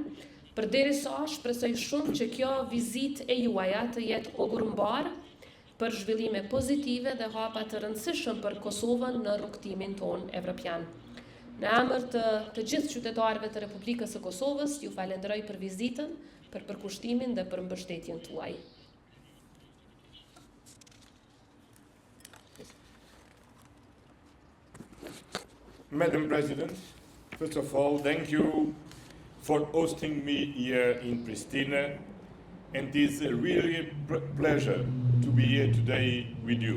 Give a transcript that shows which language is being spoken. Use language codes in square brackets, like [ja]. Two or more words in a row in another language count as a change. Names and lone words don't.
[sq] Përderisa shpresoj shumë që kjo vizitë e juaja të jetë ogurmbar për zhvillime pozitive dhe hapa të rëndësishëm për Kosovën në rrugtimin ton evropian. Në emër të gjithë qytetarëve të Republikës së Kosovës, ju falenderoj për vizitën, për përkushtimin dhe për mbështetjen tuaj. [en] Madam President, first of all, thank you for hosting me here in Pristina, and it is a really pleasure to be here today with you.